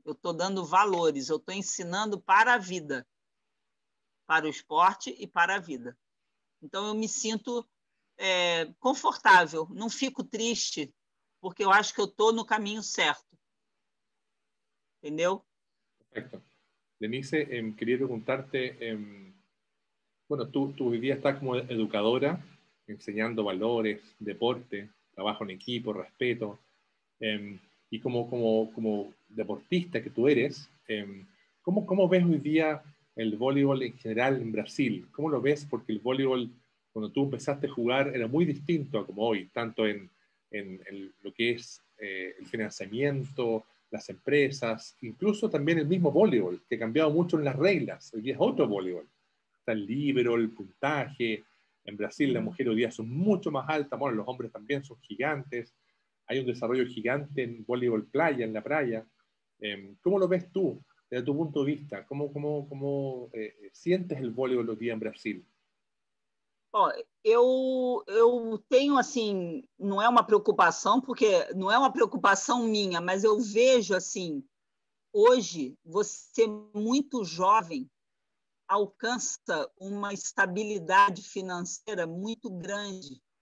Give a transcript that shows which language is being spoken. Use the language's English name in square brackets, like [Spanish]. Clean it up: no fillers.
[Portuguese] Eu estou dando valores, eu estou ensinando para a vida. Para o esporte e para a vida. Então, eu me sinto confortável, não fico triste, porque eu acho que eu estou no caminho certo. Entendeu? [Spanish] Perfecto. Lenise, quería preguntarte, bueno, tú hoy día estás como educadora, enseñando valores, deporte, trabajo en equipo, respeto, y como deportista que tú eres, ¿cómo ves hoy día el voleibol en general en Brasil? ¿Cómo lo ves? Porque el voleibol, cuando tú empezaste a jugar, era muy distinto a como hoy, tanto en lo que es el financiamiento, las empresas, incluso también el mismo voleibol, que ha cambiado mucho en las reglas. Hoy día es otro voleibol. Está el líbero, el puntaje. En Brasil las mujeres hoy día son mucho más altas, bueno, los hombres también son gigantes. Hay un desarrollo gigante en voleibol playa, en la playa. ¿Cómo lo ves tú? Desde tu punto de vista, ¿cómo sientes el voleibol hoy día en Brasil? [Portuguese] Ó, eu tenho, assim, não é uma preocupação, porque não é uma preocupação minha, mas eu vejo, assim, hoje, você muito jovem alcança uma estabilidade financeira muito grande.